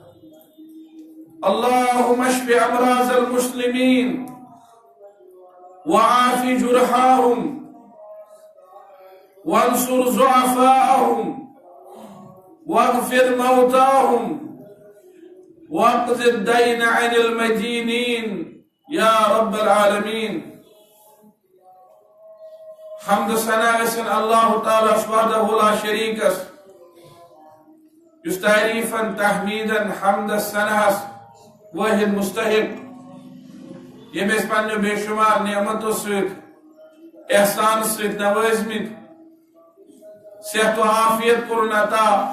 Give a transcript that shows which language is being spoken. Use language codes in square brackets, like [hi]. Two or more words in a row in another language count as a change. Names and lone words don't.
[ar] اللهم اشف أمراض المسلمين وعاف جرحاهم وانصر ضعفاءهم واغفر موتاهم واقض الدين عن المدينين يا رب العالمين [ks] حمد ثنا گژھن اللہ تعالیٰ وحدہ لا شریکس یس تعریفن تحمیدن حمد ثناس واحد مستحق یم اس پننیو بے شمار نعمتو ست احسان ست نوازمت صحت و عافیت کرن عطا